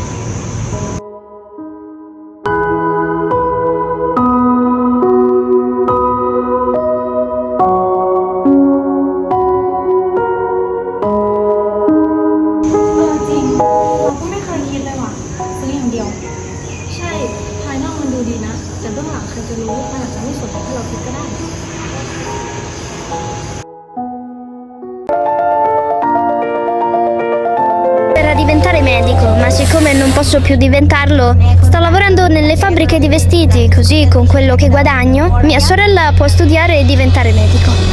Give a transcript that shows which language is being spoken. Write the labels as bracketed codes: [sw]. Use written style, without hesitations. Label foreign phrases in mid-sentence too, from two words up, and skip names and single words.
[th] จริงเราก็ไม่เคยคิดเลยว่ะซื้ออย่างเดียวใช่ภายนอกมันดูดีนะแต่เบื้องหลังใครจะรู้มันอาจจะไม่สมกับที่เราคิดก็ได้ [it] Per diventare medico, ma siccome non posso più diventarlo, sto lavorando nelle fabbriche di vestiti, così con quello che guadagno, mia sorella può studiare e diventare medico.